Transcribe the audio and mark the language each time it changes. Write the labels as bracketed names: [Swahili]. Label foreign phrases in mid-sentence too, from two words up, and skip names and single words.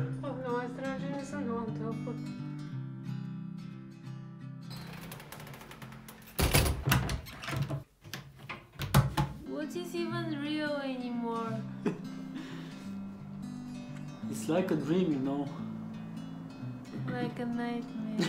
[Bulgarian] От моя страна, че не съм много толкова. [English] What is even real anymore? It's like a dream, you know. Like a nightmare.